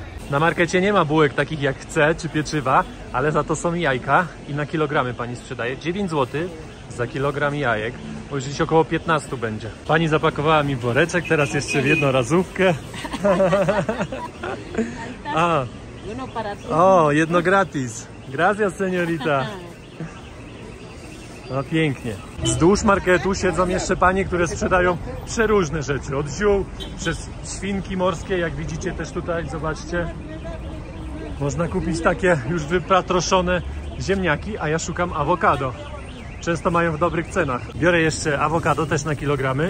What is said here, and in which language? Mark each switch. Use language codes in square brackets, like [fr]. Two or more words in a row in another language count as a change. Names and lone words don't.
[pl] Na markecie nie ma bułek takich jak chcę, czy pieczywa, ale za to są jajka i na kilogramy pani sprzedaje. 9 zł za kilogram jajek, bo już gdzieś około 15 będzie. Pani zapakowała mi woreczek, teraz jeszcze w jednorazówkę. A. O, jedno gratis. [es] Gracias, señorita. [pl] No pięknie. Wzdłuż marketu siedzą jeszcze panie, które sprzedają przeróżne rzeczy. Od ziół, przez świnki morskie, jak widzicie też tutaj, zobaczcie. Można kupić takie już wypatroszone ziemniaki, a ja szukam awokado. Często mają w dobrych cenach. Biorę jeszcze awokado też na kilogramy.